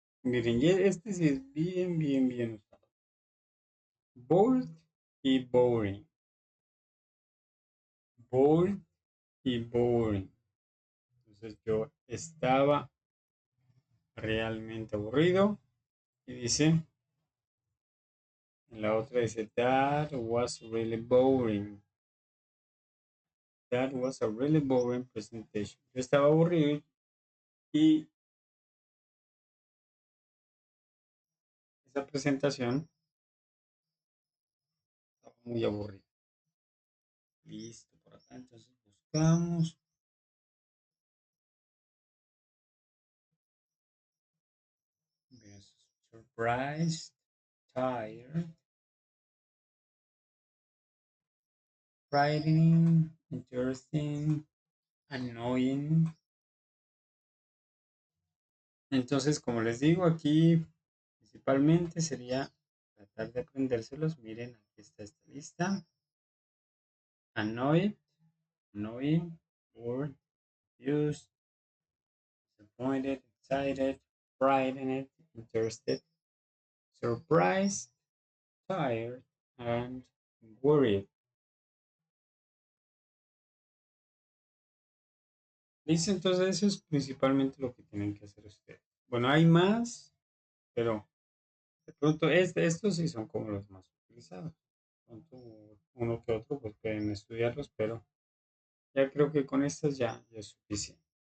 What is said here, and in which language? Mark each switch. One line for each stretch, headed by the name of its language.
Spanish: Miren, y este sí es bien usado. Bold y boring. Bold y boring. Entonces yo estaba realmente aburrido. Y dice, en la otra dice,
English: that was really boring. That was a really boring presentation.
Spanish: Yo estaba aburrido y esa presentación estaba muy aburrida. Listo, por acá entonces buscamos.
English: Surprised, tired, frightening, interesting, annoying.
Spanish: Entonces, como les digo, aquí principalmente sería tratar de aprendérselos. Miren, aquí está esta lista.
English: Annoyed, annoying, bored, confused, disappointed, excited, frightened, interested, surprised, tired, and worried.
Spanish: Listo, entonces eso es principalmente lo que tienen que hacer ustedes. Bueno, hay más, pero De pronto, estos sí son como los más utilizados. De pronto, uno que otro, pues pueden estudiarlos, pero ya creo que con estos ya es suficiente.